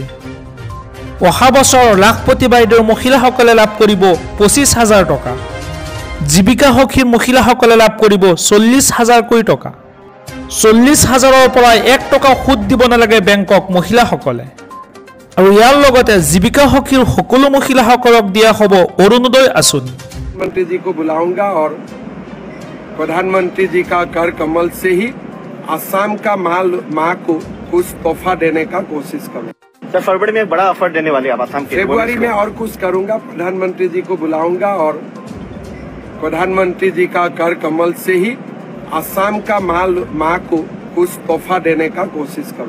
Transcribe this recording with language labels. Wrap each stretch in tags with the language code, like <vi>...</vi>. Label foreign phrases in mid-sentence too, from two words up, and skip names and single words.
<as>অহা বছৰ লাখপতি বাইদেউৰ মহিলাসকলে লাভ কৰিব 25,000 টকা। জীৱিকা সখীৰ মহিলাসকলে লাভ কৰিব 40,000 কোটি টকা। 40,000ৰ পৰা 1 টকা সুদ দিব নালাগে বেংকক মহিলাসকলে। আৰু ইয়াৰ লগতে জীৱিকা সখীৰ সকলো মহিলাসকলক দিয়া হ'ব অৰুণোদয় আঁচনি।</as> <hi>मंत्री जी को बुलाऊंगा और प्रधानमंत्री जी का कर कमल से ही आसाम का माँ को कुछ तोहफा देने का कोशिश करूँ। सर, फरवरी में एक बड़ा ऑफर देने वाले आप आसाम के। फरवरी में और कुछ करूंगा, प्रधानमंत्री जी को बुलाऊंगा और प्रधानमंत्री जी का कर कमल से ही आसाम का माँ को कुछ तोहफा देने का कोशिश करूँ।</hi>